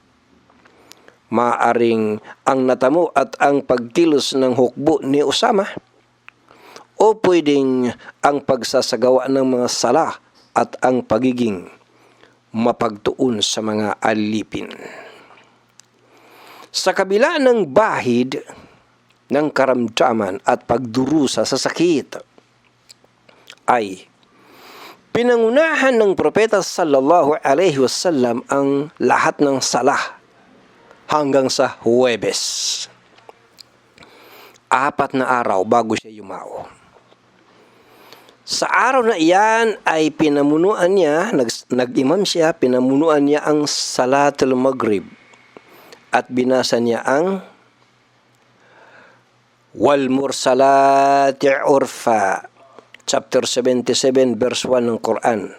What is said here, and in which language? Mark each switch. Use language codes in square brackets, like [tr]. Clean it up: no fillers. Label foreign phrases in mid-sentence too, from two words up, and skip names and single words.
[tl] Maaring ang natamo at ang pagkilos ng hukbo ni Usama, o pwedeng ang pagsasagawa ng mga sala at ang pagiging mapagtuon sa mga alipin. Sa kabila ng bahid ng karamdaman at pagdurusa sa sakit, ay pinangunahan ng propeta [ar] صلى الله عليه وسلم [tl] ang lahat ng sala hanggang sa Huwebes. 4 na araw bago siya yumao. Sa araw na iyan ay pinamunuan niya, nag-imam siya, pinamunuan niya ang Salatul Maghrib at binasa niya ang Wal Mursalati Urfa, [en] chapter 77, verse 1 ng Quran.